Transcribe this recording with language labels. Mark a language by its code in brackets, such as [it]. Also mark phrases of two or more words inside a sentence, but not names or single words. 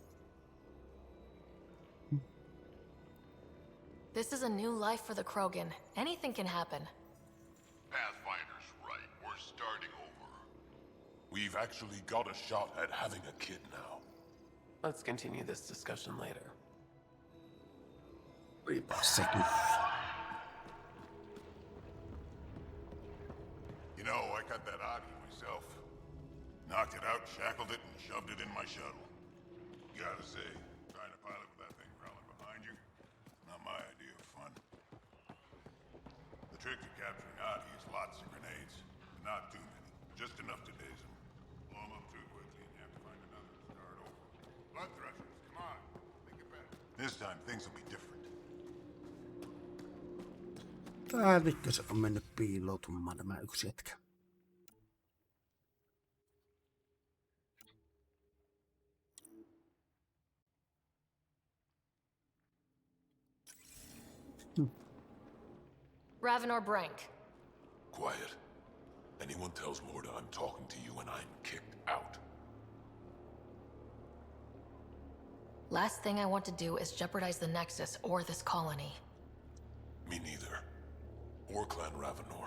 [en] This is a new life for the Krogan. Anything can happen. Pathfinder's right. We're starting over. We've actually got a shot at having a kid now. Let's continue this discussion later. [fi] Olipa sekin. [en] You know, I got that Adi myself. Knocked it out, shackled it, and shoved it in my shuttle. Gotta say, trying to pilot with that thing crawling behind you, not my idea of fun. The trick to capturing Adi is lots of grenades. Not too many. Just enough to daze him. Blow him up too quickly and you have to find another to start over. Blood thrusters, come on. Think it better. This time, things will be different. [fi] Täälikö se on mennyt piiloutumaan tämä yksi jätkä? Ravenor Brank. [en] Quiet. Anyone tells Morda I'm talking to you and I'm kicked out. Last thing I want to do is jeopardize the Nexus or this colony. Me neither. Or Clan Ravenor.